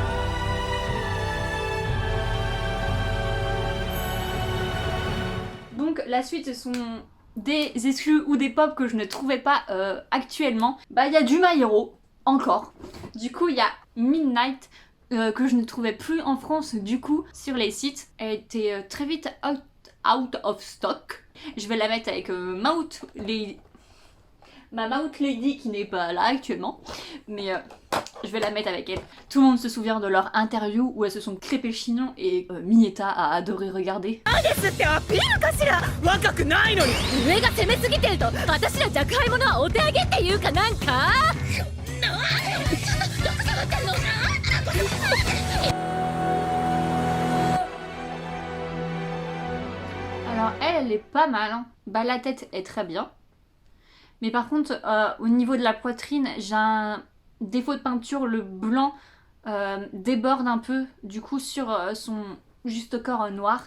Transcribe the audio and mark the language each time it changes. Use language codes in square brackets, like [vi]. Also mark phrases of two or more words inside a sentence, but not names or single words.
[fr] Donc la suite, ce sont des exclus ou des pop que je ne trouvais pas actuellement. Bah, il y a du My Hero, encore. Du coup, il y a Midnight, que je ne trouvais plus en France, du coup, sur les sites. Elle était très vite [en] out of stock. [fr] Je vais la mettre avec ma Mouth Lady qui n'est pas là actuellement, mais je vais la mettre avec elle. Tout le monde se souvient de leur interview où elles se sont crêpées le chignon et Mineta a adoré regarder. [ja] 若くないのに上が攻めすぎてると私ら若輩者はお手上げっていうかなんか [fr] Alors elle est pas mal, hein. Bah la tête est très bien. Mais par contre, au niveau de la poitrine, j'ai un défaut de peinture, le blanc déborde un peu, du coup, sur son juste corps noir.